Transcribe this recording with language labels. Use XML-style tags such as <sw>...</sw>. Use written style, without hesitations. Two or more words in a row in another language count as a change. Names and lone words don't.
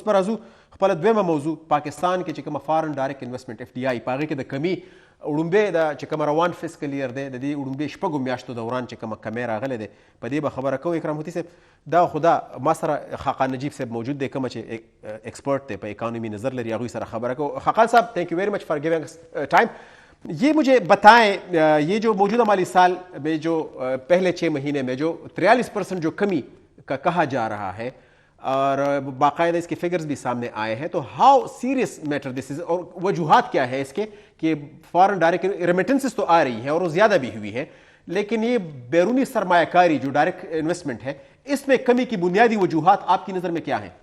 <ps>اوس به راځو خپله دویمه موضوع پاکستان کې چې کومه</ps> <en>foreign direct investment</en> <ps>FDI په هغې کې د کمي وړومبی د چې کومه روان</ps> <en>fiscal year</en> <ps>دی د دې وړومبي شپږو میاشتو دوران چې کومه کمی راغلی دی په دې به خبره کوو. اکرام هوتي صاحب دا خدا ما سره خاقان نجیب صاحب موجود دی کومه چې ایکسپرٹ دی په اکانومی نظر لري هغوی سره خبره کوو.</ps> <en>خاقان صاحب thank you very much for giving us time.</en> <ur>یہ مجھے بتائیں یہ جو موجودہ مالی سال میں جو پہلے 6 مہینے میں جو 43% جو کمی کا کہا جا رہا ہے اور باقاعدہ اس کے فگرز بھی سامنے آئے ہیں تو</ur> <en>how serious matter this is</en> <ur>اور وجوہات کیا ہے اس کے کہ</ur> <en>foreign direct remittances</en> <ur>تو آ رہی ہیں اور وہ زیادہ بھی ہوئی ہے لیکن یہ بیرونی سرمایہ کاری جو</ur> <en>direct investment</en> <ur>ہے اس میں کمی کی بنیادی وجوہات آپ کی نظر میں کیا ہیں؟</ur>